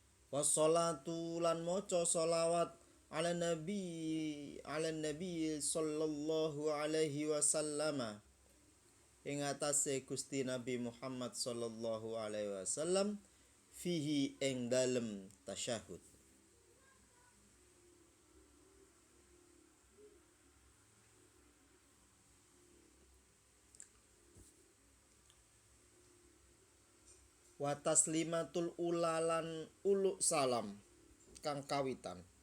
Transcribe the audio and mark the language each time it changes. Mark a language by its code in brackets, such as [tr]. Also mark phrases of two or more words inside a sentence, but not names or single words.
[jv] Wassalatu lan maca sholawat [ar] على نبي صلى الله عليه وسلم [jv] ing atase Gusti Nabi Muhammad [ar] صلى الله عليه وسلم [jv] fihi ing dalem tasyahud. [ar] والتسليمة [jv] ulalan uluk salam kang kawitan.